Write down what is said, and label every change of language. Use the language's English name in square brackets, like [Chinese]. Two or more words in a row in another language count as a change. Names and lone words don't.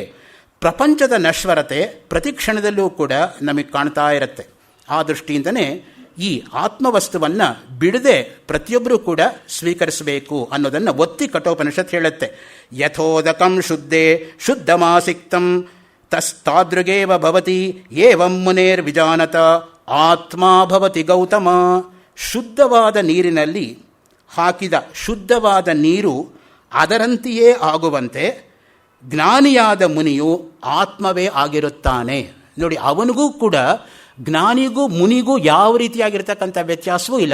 [Kannada] ಪ್ರಪಂಚದ ನಶ್ವರತೆ ಪ್ರತಿ ಕ್ಷಣದಲ್ಲೂ ಕೂಡ ನಮಗೆ ಕಾಣ್ತಾ ಇರುತ್ತೆ. ಆ ದೃಷ್ಟಿಯಿಂದನೇ ಈ ಆತ್ಮವಸ್ತುವನ್ನು ಬಿಡದೆ ಪ್ರತಿಯೊಬ್ಬರೂ ಕೂಡ ಸ್ವೀಕರಿಸಬೇಕು ಅನ್ನೋದನ್ನು ಒತ್ತಿ ಕಠೋಪನಿಷತ್ ಹೇಳುತ್ತೆ. [Sanskrit] ಯಥೋದಕಂ ಶುದ್ಧೇ ಶುದ್ಧಮಾಸಿಕ್ತಂ ತಸ್ತಾದೃಗೇವ ಭವತಿ ಏವಂ ಮುನೇರ್ವಿಜಾನತ ಆತ್ಮ ಭವತಿ ಗೌತಮ. [Kannada] ಶುದ್ಧವಾದ ನೀರಿನಲ್ಲಿ ಹಾಕಿದ ಶುದ್ಧವಾದ ನೀರು ಅದರಂತೆಯೇ ಆಗುವಂತೆ ಜ್ಞಾನಿಯಾದ ಮುನಿಯು ಆತ್ಮವೇ ಆಗಿರುತ್ತಾನೆ. ನೋಡಿ, ಅವನಿಗೂ ಕೂಡ ಜ್ಞಾನಿಗೂ ಮುನಿಗೂ ಯಾವ ರೀತಿಯಾಗಿರ್ತಕ್ಕಂಥ ವ್ಯತ್ಯಾಸವೂ ಇಲ್ಲ.